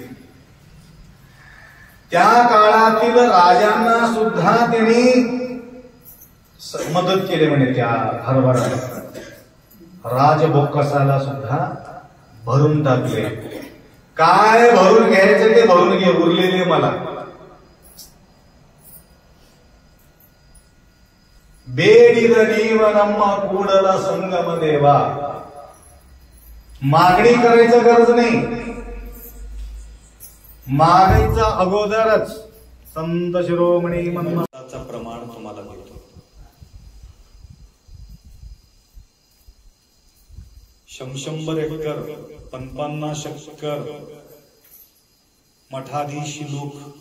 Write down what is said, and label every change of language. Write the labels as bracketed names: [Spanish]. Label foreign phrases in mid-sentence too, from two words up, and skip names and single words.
[Marathi] त्या काळातील राजांना सुद्धा त्यांनी मदत केली म्हणे. त्या हरभरा राजबोक्कसाला सुद्धा भरून टाकले. काय भरून घ्यायचं ते भरून घे, उरलेले मला. [Kannada] ಬೇಡಿದ ನೀವ ನಮ್ಮ ಕೂಡಲ संगम देवा. [Marathi] मागणी करायचं गरज नाही, मागायचा अगोदरच संत शिरोमणी मनमाचा प्रमाण तुम्हाला देतो. 100 एकर 50 एकर मठाधीश लोक.